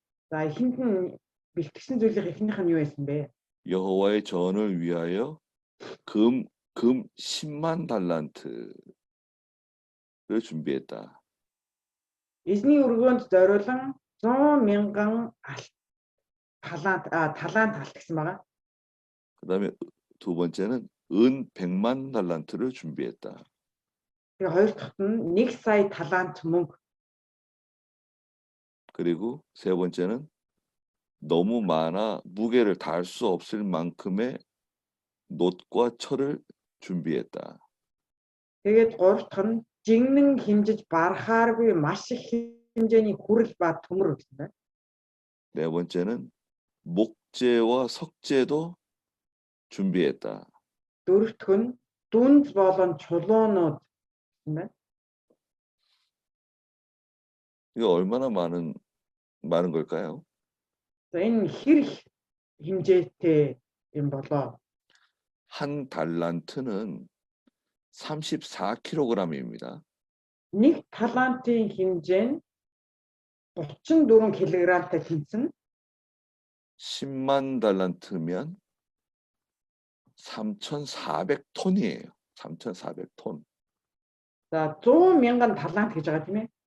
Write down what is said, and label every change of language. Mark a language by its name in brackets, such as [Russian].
[Mongolian] За эхэнд нь бэлтгэсэн зүйлийн эхнийх нь юу байсан бэ? [Korean] 여호와의 전을 위하여 금 10만 달란트를 준비했다. [Mongolian] Эзний өргөөнд зориулан 100,000 талант алдсан байгаа. [Korean] 그다음에 두 번째는 은 100만 달란트를 준비했다. [Mongolian] Тэгээ хоёр дахьт нь 1 сая талант мөнгө. [Korean] 그리고 세 번째는 너무 많아 무게를 달 수 없을 만큼의 놋과 철을 준비했다. [Mongolian] Тэгээд гурав дахь нь жигнэн хэмжиж барахааргүй маш их хэмжээний хүрэл ба төмөр гэсэн байна. [Korean] 네 번째는 목재와 석재도 준비했다. [Mongolian] Дөрөв дэх нь дүнз болон чулуунууд гэсэн байна. [Korean] 이거 얼마나 많은 걸까요? [Mongolian] За энэ хэр их хэмжээтэй юм болоо. [Korean] 한 달란트는 34kg입니다. [Mongolian] 1 талантын хэмжээ нь 34 кг-тай тэнцэн. [Korean] 10만 달란트면 3,400톤이에요. 3,400톤. [Mongolian] За 100,000 талант гэж байгаа тийм ээ.